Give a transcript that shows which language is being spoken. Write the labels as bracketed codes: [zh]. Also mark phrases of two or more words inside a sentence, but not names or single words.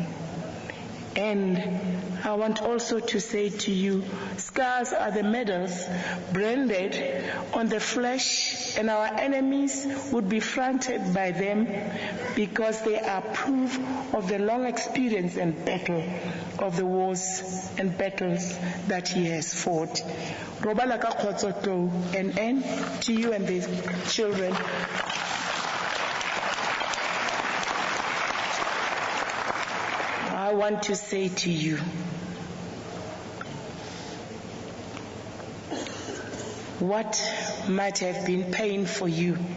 [en] And I want also to say to you, scars are the medals branded on the flesh, and our enemies would be fronted by them because they are proof of the long experience and battle of the wars and battles that he has fought. [st] Robala ka khotsoto, [en] and to you and the children. I want to say to you, what might have been pain for you